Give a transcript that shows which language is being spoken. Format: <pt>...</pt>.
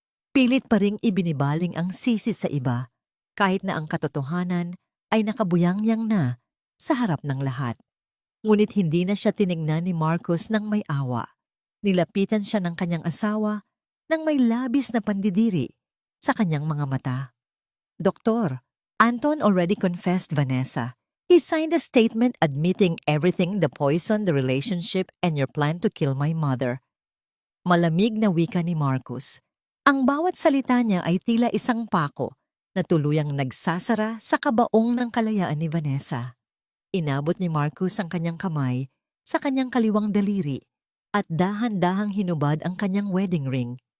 <tl>Pilit pa ring ibinibaling ang sisi sa iba, kahit na ang katotohanan ay nakabuyangyang na sa harap ng lahat. Ngunit hindi na siya tinignan ni Marcos ng may awa. Nilapitan siya ng kanyang asawa nang may labis na pandidiri sa kanyang mga mata.</tl> <en>Doktor, Anton already confessed Vanessa. He signed a statement admitting everything, the poison, the relationship, and your plan to kill my mother.</en> <tl>Malamig na wika ni Marcos. Ang bawat salita niya ay tila isang pako na tuluyang nagsasara sa kabaong ng kalayaan ni Vanessa. Inabot ni Marcos ang kanyang kamay sa kanyang kaliwang daliri at dahan-dahang hinubad ang kanyang wedding ring.</tl>